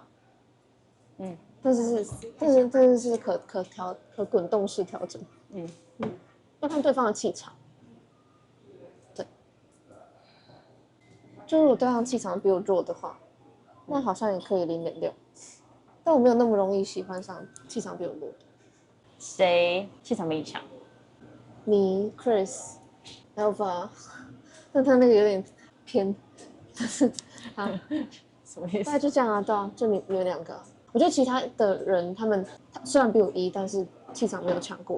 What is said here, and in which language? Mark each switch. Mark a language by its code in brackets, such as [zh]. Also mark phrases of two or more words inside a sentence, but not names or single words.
[zh] 嗯，但是是可滾動式調整。要看對方的气場。对，就如果对方气场比我弱的話，那好像也可以0.6。但我沒有那麼容易喜歡上氣場比我弱的。誰氣場比你強？你 Chris、Alpha， 但他那個有點偏，就是啊，什麼意思？大概就這樣啊，對啊，就你們兩個。我覺得其他的人他雖然比我1，但是氣場沒有強過我。